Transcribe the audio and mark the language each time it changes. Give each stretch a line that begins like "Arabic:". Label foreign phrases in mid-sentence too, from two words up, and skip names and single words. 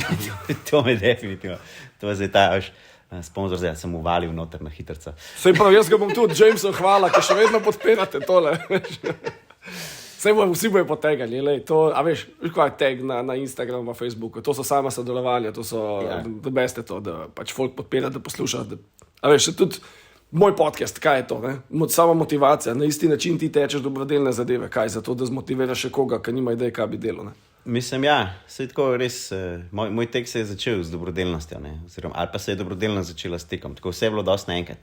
Slovenian: To me definitivno. To je zdaj ta sponzor, zdaj sem uvalil noter na hitrca. Sej prav, jaz ga bom tudi, Jameson, hvala, ki še vedno podpirate tole. Sej vsi bojo potegali, lej, to, a veš, kaj je tag na Instagramu, na Facebooku, to so sama sodelovanja, to so
English: the best,
Slovenian: to, da pač folk podpira, da posluša, a veš, tudi moj podcast, kaj je to, ne? Sama motivacija, na isti način ti tečeš dobrodelne zadeve, kaj za to, da zmotiviraš še koga, ki nima ideje, kaj bi delo, ne? Mislim, ja, sej tako res, moj tek se je začel z dobrodelnostjo, ne, ali pa se je dobrodelnost začela s tekom, tako vse je bilo dosti naenkrat.